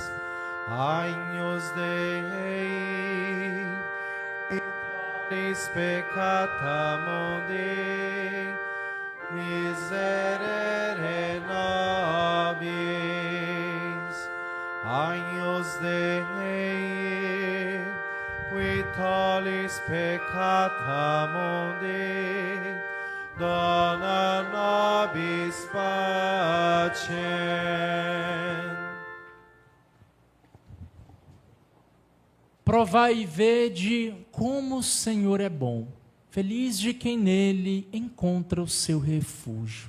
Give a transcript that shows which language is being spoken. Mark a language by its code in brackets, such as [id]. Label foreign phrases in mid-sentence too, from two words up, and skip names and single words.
[la] Agnus Dei, qui tollis peccata mundi, miserere nobis. Agnus Dei, qui tollis peccata mundi, dona nobis pacem. [pt] Provai e vede como o Senhor é bom. Feliz de quem nele encontra o seu refúgio.